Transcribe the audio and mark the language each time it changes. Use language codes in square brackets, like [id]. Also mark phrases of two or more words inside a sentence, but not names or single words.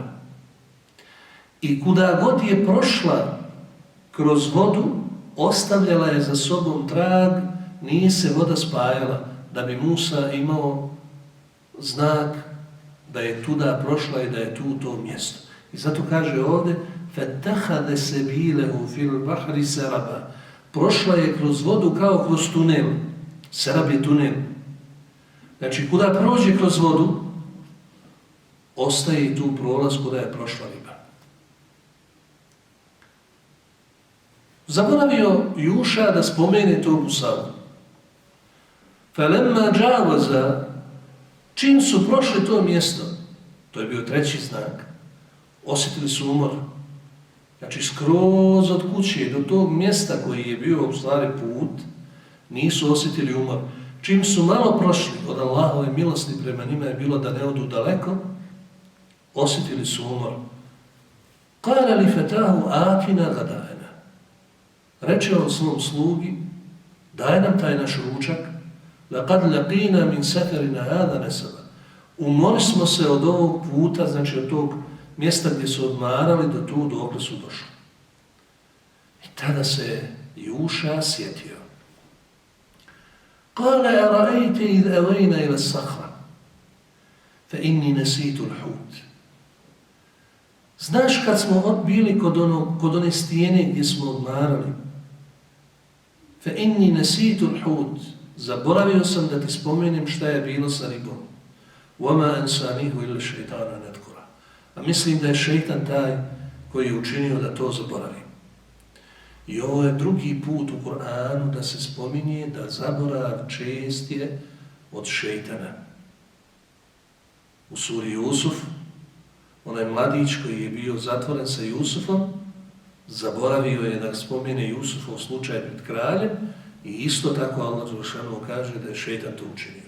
[bs] I kuda god je prošla kroz vodu, ostavljala je za sobom trag, nije se voda spajala, da bi Musa imao znak da je tuda prošla i da je tu to mjesto. I zato kaže ovdje [ar] فَتَّخَذَ سَبِيلَهُ فِي الْبَحْرِ سَرَبًا. [bs] Prošla je kroz vodu kao kroz tunel. Serab je tunel. Znači, kuda prođe kroz vodu, ostaje i tu prolaz kuda je prošla riba. Zaboravio Juša da spomene to Musavu. [ar] فَلَمَّا جَاوَزَ. [bs] Čim su prošli to mjesto, to je bio treći znak, osjetili su umor. Znači, skroz od kuće do tog mjesta koji je bio u stvari put, nisu osjetili umor. Čim su malo prošli od Allahove milosti prema njima je bilo da ne odu daleko, osjetili su umor. [ar] قَالَ لِفَتَاهُ آتِنَا غَدَائَنَا. [bs] Reče on svom slugi, daj nam taj naš ručak, [ar] لَقَدْ لَقِينَا مِنْ سَفَرِنَا هَذَا نَسَبًا. [bs] Umori smo se od ovog puta, znači od tog mjesta gdje su odmarali do tu dokle su došli. I tada se Juša sjetio. [ar] قَالَ أَرَأَيْتِ إِذْ أَوَيْنَا إِلَى الصَّخْرَةِ فَإِنِّي نَسِيتُ الْحُوتِ. [bs] Znaš kad smo bili kod one stijene gdje smo odmarali? [ar] فَإِنِّي نَسِيتُ الْحُوتِ. [bs] Zaboravio sam da ti spomenem šta je bilo sa ribom. [ar] وَمَا أَنْسَانِهُ إِلَّا الشَّيْطَانَ أَنْ أَذْكُرَهُ. [bs] A mislim da je šejtan taj koji je učinio da to zaboravi. I ovo je drugi put u Kur'anu da se spominje da zaborav čest je od šejtana. U suri Jusuf, onaj mladić koji je bio zatvoren sa Jusufom, zaboravio je da spomene Jusufov slučaj pred kraljem i isto tako Allah dželešanu kaže da je šejtan to učinio.